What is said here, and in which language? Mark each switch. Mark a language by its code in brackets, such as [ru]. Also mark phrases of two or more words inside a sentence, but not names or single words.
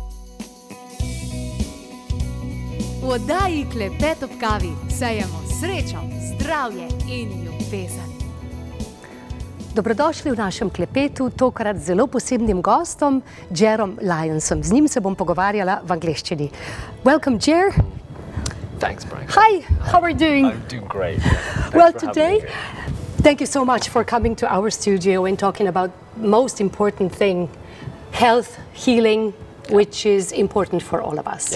[sl] V oddaji Klepet ob kavi sejemo srečo, zdravje in ljubezen. Dobrodošli v našem klepetu, tokrat z zelo posebnim gostom, Gerom Lyonsom. Z njim se bom pogovarjala v angleščini. [en] Welcome, Ger. Thanks, Brian. Hi, how are you doing? I'm doing great. Well, today, thank you so much for coming to our studio and talking about most important thing, health, healing, which is important for all of us.